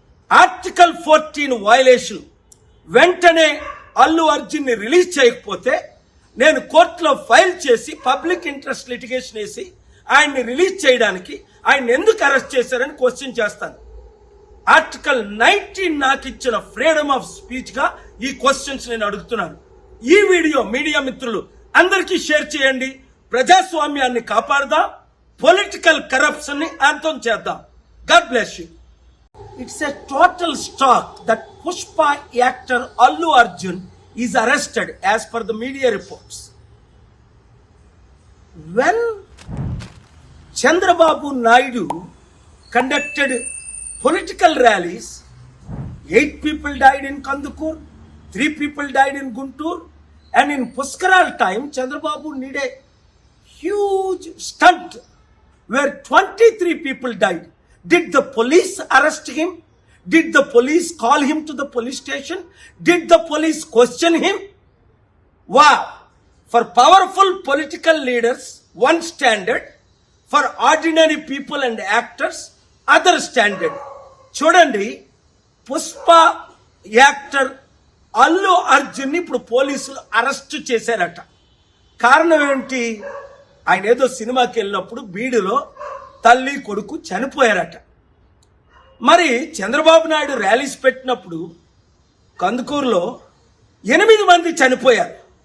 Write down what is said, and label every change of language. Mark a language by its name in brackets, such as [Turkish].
[Telugu] Article 14 violation. వెంటనే అల్లు అర్జున్ని release చేయకపోతే నేను కోర్టులో ఫైల్ చేసి పబ్లిక్ ఇంట్రెస్ట్ లిటిగేషన్ వేసి ఆయన్ని రిలీజ్ చేయడానికి ఆయన ఎందుకు అరెస్ట్ చేశారని క్వశ్చన్ చేస్తాను. ఆర్టికల్ 19 నాకు ఇచ్చిన ఫ్రీడమ్ ఆఫ్ స్పీచ్ గా ఈ క్వశ్చన్స్ నేను అడుగుతున్నాను. ఈ వీడియో మీడియా మిత్రులు అందరికీ షేర్ చేయండి. ప్రజాస్వామ్యాన్ని కాపాడదాం, పొలిటికల్ కరప్షన్ ని అంతం చేద్దాం. [English] God bless you. It's a total shock that Pushpa actor Allu Arjun is arrested as per the media reports. When Chandrababu Naidu conducted political rallies, 8 people died in Kandukur, 3 people died in Guntur, and in Puskaral time, Chandrababu did a huge stunt where 23 people died. Did the police arrest him? Did the police call him to the police station? Did the police question him? Wow! For powerful political leaders, one standard. For ordinary people and actors, other standard. [Telugu] చూడండి, Pushpa actor Allu అర్జున్ని ఇప్పుడు పోలీసులు arrest చేశారట. కారణం ఏంటి? ఆయన ఏదో సినిమాకి వెళ్ళినప్పుడు బీడులో తల్లి కొడుకు చనిపోయారట. మరి చంద్రబాబు నాయుడు ర్యాలీస్ పెట్టినప్పుడు కందుకూరులో 8 మంది చనిపోయారు.